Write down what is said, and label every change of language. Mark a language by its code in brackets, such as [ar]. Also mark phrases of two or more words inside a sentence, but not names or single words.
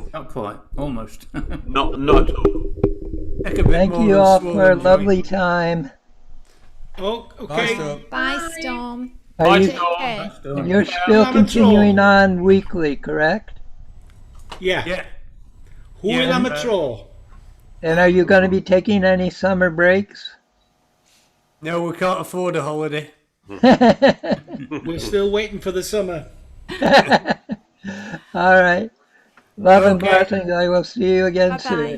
[en] Not quite, almost. Not at all. Thank you all for a lovely time. Oh, okay. Bye, Storm. Are you, Okay. you're still continuing on weekly, correct? Yeah. [cy] Hwyl am y tro. [en] And are you going to be taking any summer breaks? No, we can't afford a holiday. We're still waiting for the summer. All right. Love and Okay. blessings. I will see you again soon.